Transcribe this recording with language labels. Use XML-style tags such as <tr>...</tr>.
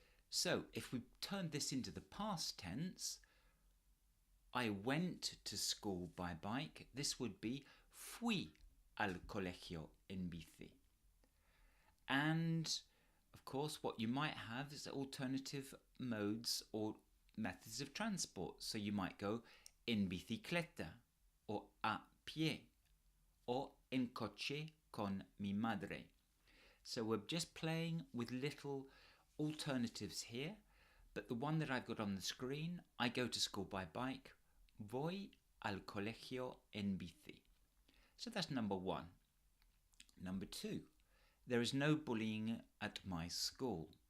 <en>So if we turn this into the past tense, I went to school by bike, this would be</en> <es>fui al colegio en bici.</es> <en>And of course what you might have is alternative modes or methods of transport. So you might go en bicicleta or a pie or</en> <es>en coche con mi madre.</es> <en>So we're just playing with little alternatives here, but the one that I've got on the screen, I go to school by bike,</en> <es>voy al colegio en bici.</es> <en>So that's number one. Number two, there is no bullying at my school.</en>